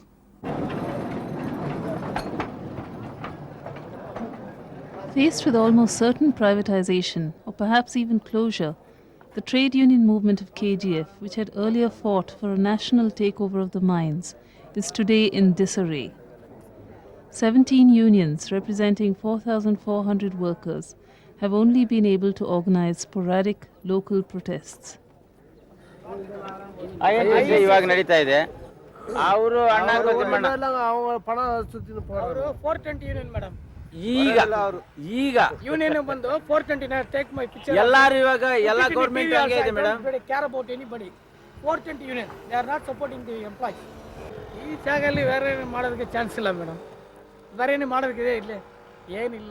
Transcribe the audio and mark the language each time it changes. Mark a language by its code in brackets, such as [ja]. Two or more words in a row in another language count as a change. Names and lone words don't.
[en] Faced with almost certain privatization, or perhaps even closure, the trade union movement of KGF, which had earlier fought for a national takeover of the mines, is today in disarray. 17 unions representing 4,400 workers have only been able to organize sporadic local protests. [kn] ಇವಾಗ ನಡೀತಾ ಇದೆ. ಅವರು ಅಣ್ಣ [ta] அவங்க பணம் சுத்தி போறாங்க. 420 [en] union madam. [kn] ಈಗ [en] ಯೂನಿಯನ್ ಬಂದು 420 take my picture. [kn] ಎಲ್ಲರೂ ಇವಾಗ ಎಲ್ಲ ಗವರ್ನಮೆಂಟ್ ಹಂಗೆ ಇದೆ ಮೇಡಮ್. [en] care about anybody. 420 union they are not supporting the employees. [kn] ಈ ಜಾಗದಲ್ಲಿ ಬೇರೆ ಏನು ಮಾಡೋದಕ್ಕೆ ಚಾನ್ಸ್ ಇಲ್ಲ ಮೇಡಮ್. ಬೇರೆ ಏನು ಮಾಡೋದಕ್ಕೆ ಇಲ್ಲ, ಏನಿಲ್ಲ.